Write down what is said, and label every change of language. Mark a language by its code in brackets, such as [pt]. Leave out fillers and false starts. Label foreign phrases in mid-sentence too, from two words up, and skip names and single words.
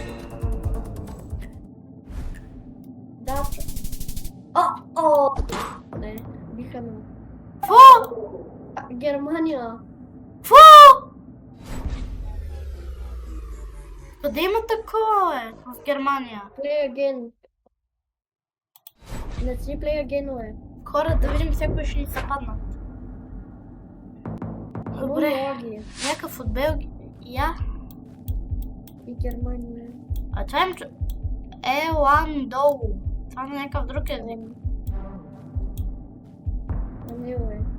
[bg] Да. Не, биха ме. Фу! Германия. Фу! Къде има такова, е? В Германия. [en] Play again. [bg] Не си [en] play again, [bg] бе. Хора, да видим всяко ще ни се паднат. Добре, Лаги. някакъв от Белгия. И Германия. А това им Еландоу. Това е някакъв друг език. Не, бе.